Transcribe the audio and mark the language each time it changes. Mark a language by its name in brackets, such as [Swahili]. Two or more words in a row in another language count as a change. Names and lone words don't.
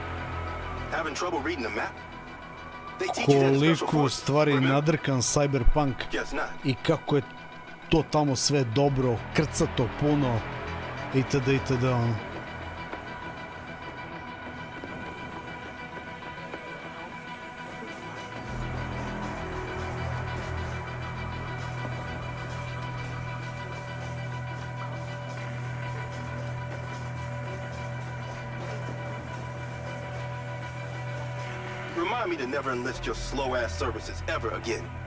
[Serbian] koliko u stvari nadrkan Cyberpunk i kako je to tamo sve dobro, krcato, puno itd. itd. ono. [English] Remind me to never enlist your slow-ass services ever again.